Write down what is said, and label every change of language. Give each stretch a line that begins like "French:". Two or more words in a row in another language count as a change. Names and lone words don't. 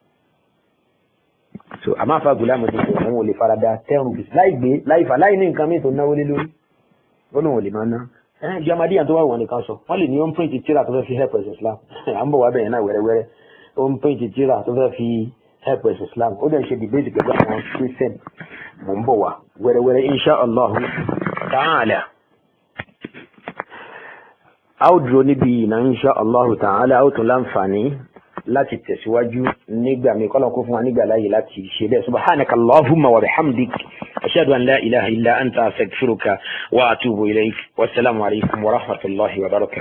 Yoruba: so àmọ́ àfa Ghulam ti sọ òun ò lè farada 10 rupees láì gbé láì fà láì ní nǹkan mi tó náwó lé lórí ó náà ò lè máa ná bí Ahmadiyya tó wà wọ́n nìkan sọ wọ́n lè ní ó ń print tíra tó fẹ́ fi help ẹ̀sìn Islam à ń bọ̀ wá bẹ̀yẹn náà wẹ́rẹ́wẹ́rẹ́ ó ń print tíra tó fẹ́ fi help ẹ̀sìn Islam ó dẹ̀ ṣe debate pẹ̀lú àwọn Christian mò ń bọ̀ wá wẹ́rẹ́wẹ́rẹ́
Arabic: إن شاء الله تعالى
Yoruba: a ó dúró níbi ìná
Arabic: إن شاء الله تعالى
Yoruba: a ó tún láǹfààní láti tẹ̀síwájú nígbà mi kọ́lọ̀ kó fún wa nígbà láyé láti ṣe bẹ́ẹ̀
Arabic: سبحانك اللهم وبحمدك أشهد أن لا إله إلا أنت أستغفرك وأتوب إليك والسلام عليكم ورحمة الله وبركاته.